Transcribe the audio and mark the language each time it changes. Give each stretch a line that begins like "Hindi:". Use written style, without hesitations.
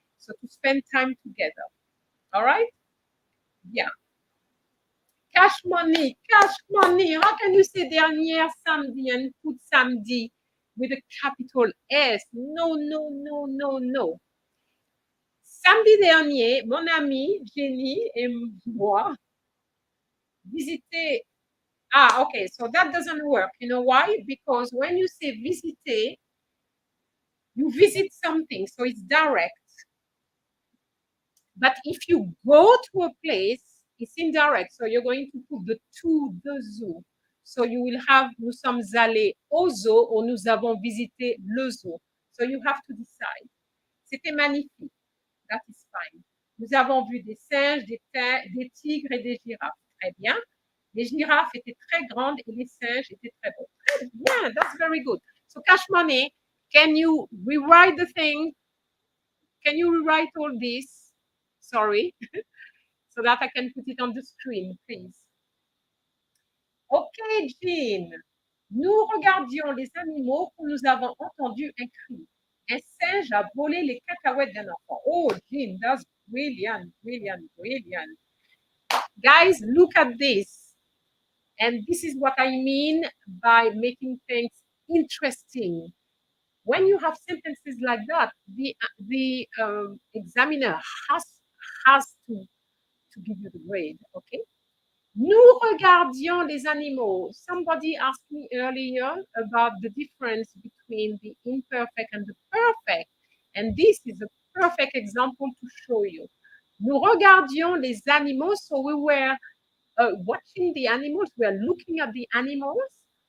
English: So, to spend time together, all right? Yeah. Cash money, cash money. How can you say
French: dernier samedi
English: and put samedi with a capital S? No, no, no, no, no.
French: Samedi dernier, mon ami Jenny et moi visiter.
English: Ah, okay, so that doesn't work. You know why? Because when you say visiter, you visit something, so it's direct. But if you go to a place, it's indirect. So you're going to put the to the zoo. So you will have
French: nous sommes allés au zoo ou nous avons visité le zoo.
English: So you have to decide.
French: C'était magnifique.
English: That is fine.
French: Nous avons vu des singes, des tigres et des girafes. Très bien. Les girafes étaient très grandes et les singes étaient très beaux. Très bien.
English: That's very good. So Cash Money, can you rewrite the thing? Can you rewrite all this? Sorry. So that I can put it on the screen, please. Okay, Jean.
French: Nous regardions les animaux où nous avons entendu un cri. Un singe a volé les cacahuètes d'un enfant.
English: Oh, Jean, that's brilliant, brilliant, brilliant. Guys, look at this. And this is what I mean by making things interesting. When you have sentences like that, the examiner has to give you the grade, okay?
French: Nous regardions les animaux.
English: Somebody asked me earlier about the difference between the imperfect and the perfect. And this is a perfect example to show you.
French: Nous regardions les animaux,
English: so we were watching the animals, we were looking at the animals.